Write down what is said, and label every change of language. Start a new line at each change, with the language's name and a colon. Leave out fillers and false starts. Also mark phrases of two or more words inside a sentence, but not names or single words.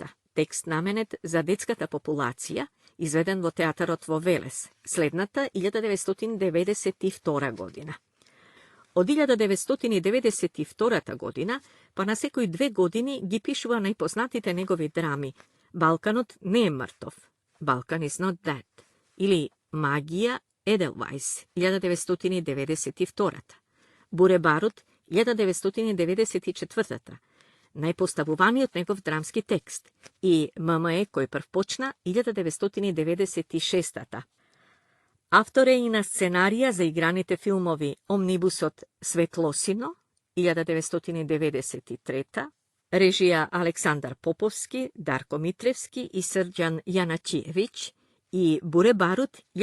Macedonian: tekst namenet za detskata populacija, izveden vo teatarot vo Veles, slednata 1992. godina. Od 1992. godina, pa na sekoj 2 godini gi pišuva najpoznatite njegovi drami Balkanot ne je mrtov, Balkan is not dead, ili Magija Edelweiss 1992. Bure Barut 1994. Najpostavovanijot njegov dramski tekst i MME koji prv počna 1996. Автор е и на сценарија за играните филмови Омнибусот Светлосино 1993, режија Александар Поповски, Дарко Митревски и Срđan Јаначиевиќ и Буре Барут